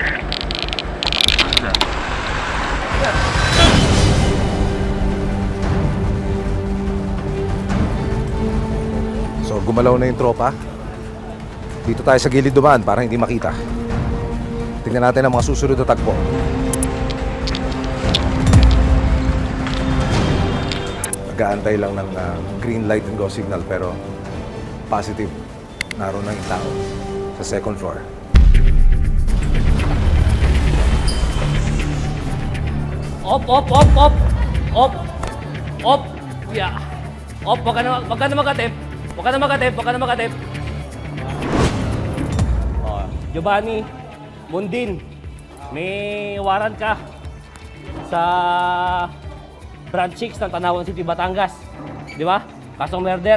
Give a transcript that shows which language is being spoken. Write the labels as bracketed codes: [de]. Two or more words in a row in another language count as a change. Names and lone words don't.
[tl] So gumalaw na yung tropa. Dito tayo sa gilid dumaan para hindi makita. Tingnan natin ang mga susunod na tagpo. Nag-aantay lang ng [en] green light and go signal [tl] pero positive. Naroon na yung tao sa second floor. Op, op, op, op! Op! Op! Yeah! Op, wag ka na magatip! Wag ka na magatip! Wag ka na magatip! Oh, Giovanni Mundin, may warrant ka sa Branch 6 ng Tanawan City, Batangas. Di ba? Kasong murder.